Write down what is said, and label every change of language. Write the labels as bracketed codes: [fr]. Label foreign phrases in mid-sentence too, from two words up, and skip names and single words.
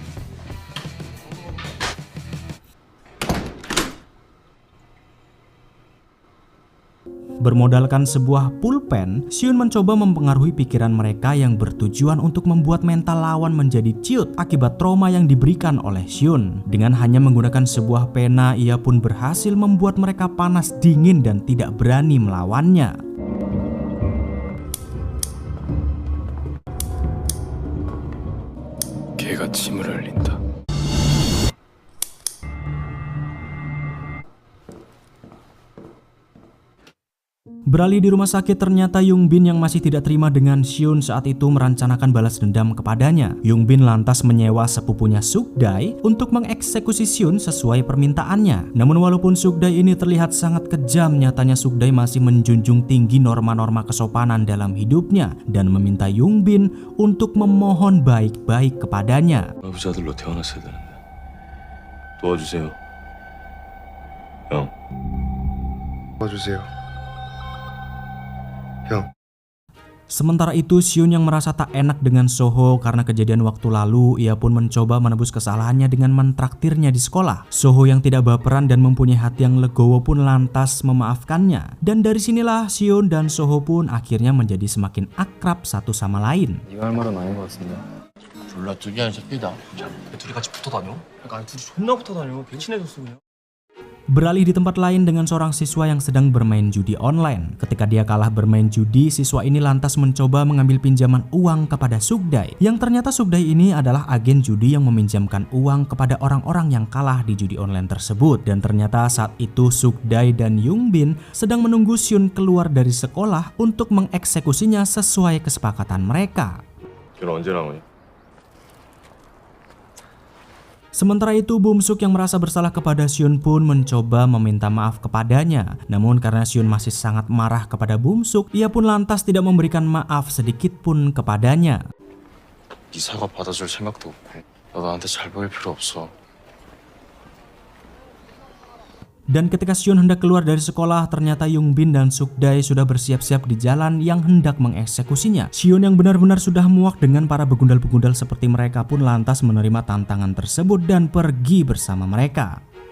[id] Bermodalkan sebuah pulpen, Hyun mencoba mempengaruhi pikiran mereka yang bertujuan untuk membuat mental lawan menjadi ciut akibat trauma yang diberikan oleh Hyun. Dengan hanya menggunakan sebuah pena, ia pun berhasil membuat mereka panas dingin dan tidak berani melawannya. [ko] 개가 침을 흘린다. [id] Beralih di rumah sakit, ternyata Yungbin yang masih tidak terima dengan Hyun saat itu merencanakan balas dendam kepadanya. Yungbin lantas menyewa sepupunya Sukdae untuk mengeksekusi Hyun sesuai permintaannya. Namun walaupun Sukdae ini terlihat sangat kejam, nyatanya Sukdae masih menjunjung tinggi norma-norma kesopanan dalam hidupnya dan meminta Yungbin untuk memohon baik-baik kepadanya. [ko] 부자들로 태어났어야 되는데 도와주세요. 형. 도와주세요. 형. [id] Sementara itu, Hyun yang merasa tak enak dengan Soho karena kejadian waktu lalu, ia pun mencoba menebus kesalahannya dengan mentraktirnya di sekolah. Soho yang tidak baperan dan mempunyai hati yang legowo pun lantas memaafkannya. Dan dari sinilah Hyun dan Soho pun akhirnya menjadi semakin akrab satu sama lain. [ko] 네가 할 말은 아닌 것 같은데. 졸라 특이한 새끼다. 야, 둘이 같이 붙어 다녀? 아니 둘이 존나 붙어 다녀. 배친해줬어 그냥. [id] Beralih di tempat lain dengan seorang siswa yang sedang bermain judi online. Ketika dia kalah bermain judi, siswa ini lantas mencoba mengambil pinjaman uang kepada Sukdae. Yang ternyata Sukdae ini adalah agen judi yang meminjamkan uang kepada orang-orang yang kalah di judi online tersebut. Dan ternyata saat itu Sukdae dan Yungbin sedang menunggu Hyun keluar dari sekolah untuk mengeksekusinya sesuai kesepakatan mereka. [ko] 걔는 언제 나오냐? [id] Sementara itu, Bumsuk yang merasa bersalah kepada Hyun pun mencoba meminta maaf kepadanya. Namun karena Hyun masih sangat marah kepada Bumsuk, ia pun lantas tidak memberikan maaf sedikit pun kepadanya. [ko] 네 사과 받아줄 생각도 없고 너 나한테 잘 보일 필요 없어. [id] Dan ketika Hyun hendak keluar dari sekolah, ternyata Yungbin dan Sukdae sudah bersiap-siap di jalan yang hendak mengeksekusinya. Hyun yang benar-benar sudah muak dengan para begundal-begundal seperti mereka pun lantas menerima tantangan tersebut dan pergi bersama mereka.